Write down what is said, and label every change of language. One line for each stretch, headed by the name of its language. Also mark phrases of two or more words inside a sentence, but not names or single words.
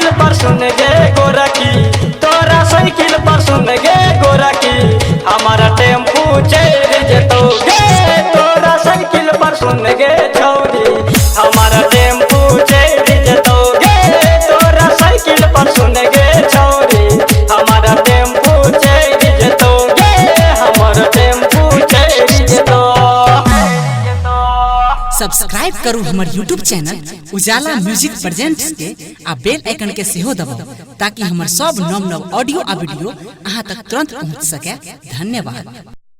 Maithili: पर सुन गे गोरखी तोरा साइकिल पर सुन गे गोरखी हमारा टेम्पू चढ़ जतो गे तोरा साइकिल पर सुन गे छौरी हमारा टेम्पू चढ़ जतो गे तोरा साइकिल पर सुन गे छौरी हमारा टेम्पू चढ़ जतो गे हमारा टेम्पू चढ़ जतो सब्सक्राइब करू हमर
English: YouTube channel
Maithili: उजाला म्यूजिक प्रेजेंट्स के आ
English: bell icon
Maithili: के सेहो दबाउ ताकि हमर सब नव नव ऑडियो आ वीडियो अहाँ तक तुरंत पहुंच सके। धन्यवाद।